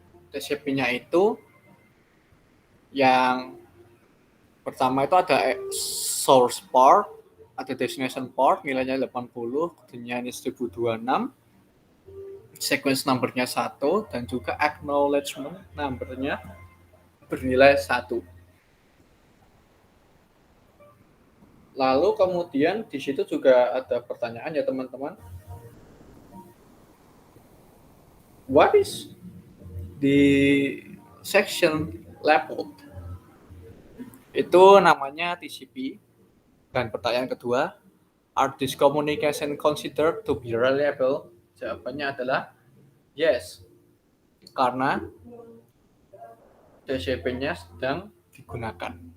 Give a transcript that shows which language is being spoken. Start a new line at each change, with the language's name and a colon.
Indonesian: TCP-nya itu yang pertama itu ada source port, ada destination port, nilainya 80, kodenya ini 1026, sequence numbernya 1, dan juga acknowledgement numbernya bernilai 1. Lalu kemudian di situ juga ada pertanyaan ya teman-teman.
English: What is the section labeled?
Indonesian: Itu namanya TCP. Dan pertanyaan kedua,
English: are this communication considered to be reliable?
Indonesian: Jawabannya adalah yes, karena TCP-nya sedang digunakan.